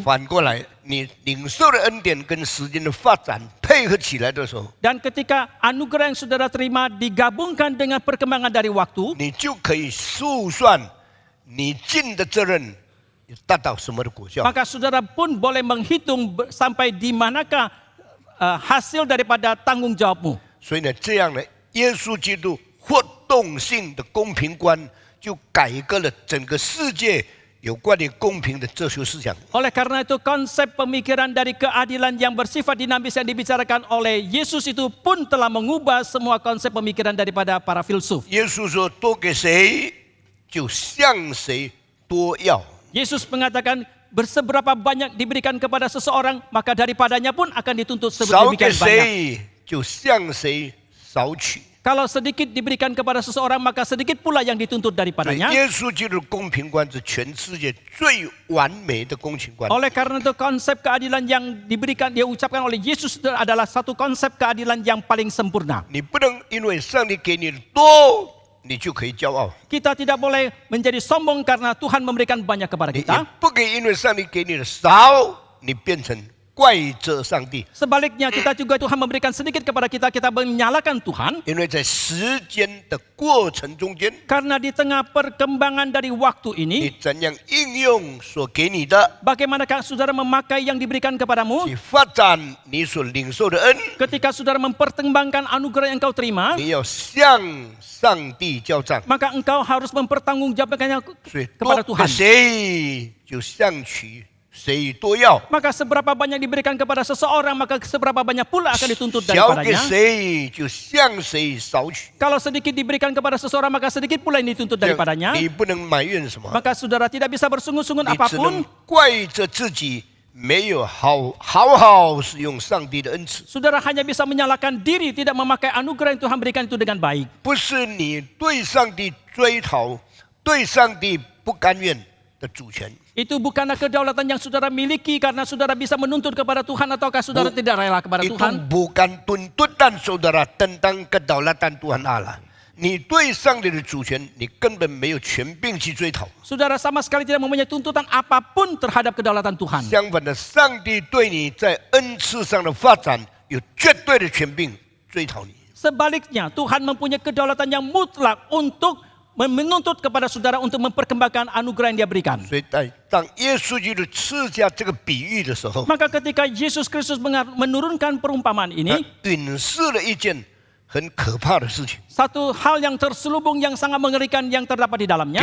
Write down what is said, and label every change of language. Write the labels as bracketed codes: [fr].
[zh] 反过来，你领受的恩典跟时间的发展配合起来的时候， [id] dan ketika anugerah yang saudara terima digabungkan dengan perkembangan dari waktu, [zh] 你就可以数算你尽的责任达到什么的果效。 [id] maka saudara pun boleh menghitung sampai di manakah hasil daripada tanggung jawabmu. [zh] 所以呢，这样呢，耶稣基督活动性的公平观就改革了整个世界有关于公平的哲学思想。 [id] Oleh karena itu konsep pemikiran dari keadilan yang bersifat dinamis yang dibicarakan oleh Yesus itu pun telah mengubah semua konsep pemikiran daripada para filsuf. [zh] 耶稣说：“多给谁，就向谁多要。” [id] Yesus mengatakan berseberapa banyak diberikan kepada seseorang, maka daripadanya pun akan dituntut [zh] 少给 [id] sedemikian banyak. [zh] 谁，就向谁少取。 [id] Kalau sedikit diberikan kepada seseorang, maka sedikit pula yang dituntut [zh] 对 [id] daripadanya. [zh] 耶稣基督的公平观是全世界最完美的公平观。 [id] Oleh karena itu konsep keadilan yang dia ucapkan oleh Yesus itu adalah satu konsep keadilan yang paling sempurna. [zh] 你不能因为上帝给你的多，你就可以骄傲； [id] Kita tidak boleh menjadi sombong karena Tuhan memberikan banyak kepada [zh] 你也 [id] kita. [zh] 不可以因为上帝给你的少，你变成怪责上帝。 [id] Sebaliknya kita juga Tuhan memberikan sedikit kepada kita, kita menyalahkan Tuhan. [zh] 因为在时间的过程中间， [id] Karena di tengah perkembangan dari waktu [zh] 你 [id] ini, [zh] 怎样应用所给你的， [id] bagaimanakah saudara memakai yang diberikan kepadamu? [zh] 去发展你所领受的恩， [id] Ketika saudara mempertimbangkan anugerah yang kau terima, [zh] 你要向上帝交账。 [id] maka engkau harus mempertanggungjawabkannya [zh] 所以 [id] kepada [zh] 多给 [id] Tuhan. [zh] 谁，就向取谁多要， [id] Maka seberapa banyak diberikan kepada seseorang, maka seberapa banyak pula akan dituntut [zh] 交给 [id] daripadanya. [zh] 谁就向谁索取。 [id] Kalau sedikit diberikan kepada seseorang, maka sedikit pula yang dituntut [zh] 这样 [id] daripadanya. [zh] 你不能埋怨什么， [id] Maka saudara tidak bisa bersungut-sungut [zh] 你只能 [id] apapun. [zh] 怪着自己没有好使用上帝的恩赐。 [id] Saudara hanya bisa menyalahkan diri, tidak memakai anugerah yang Tuhan berikan itu dengan baik. [zh] 不是你对上帝追讨、对上帝不甘愿的主权， [id] Itu bukanlah kedaulatan yang saudara miliki karena saudara bisa menuntut kepada Tuhan ataukah saudara tidak rela kepada itu Tuhan. bukan tuntutan saudara tentang kedaulatan Tuhan Allah。 [zh] 你对上帝的主权，你根本没有权柄去追讨。 [id] Saudara sama sekali tidak mempunyai tuntutan apapun terhadap kedaulatan Tuhan. [zh] 相反的，上帝对你在恩赐上的发展有绝对的权柄追讨你。 [id] Sebaliknya, Tuhan mempunyai kedaulatan yang mutlak untuk menuntut kepada saudara untuk memperkembangkan anugerah yang Dia berikan. [zh] 所以当耶稣基督赐下这个比喻的时候， [id] Maka ketika Yesus Kristus menurunkan perumpamaan [zh] 他 [id] ini, [zh] 允示了一件很可怕的事情： [id] satu hal yang terselubung yang sangat mengerikan yang terdapat di dalamnya.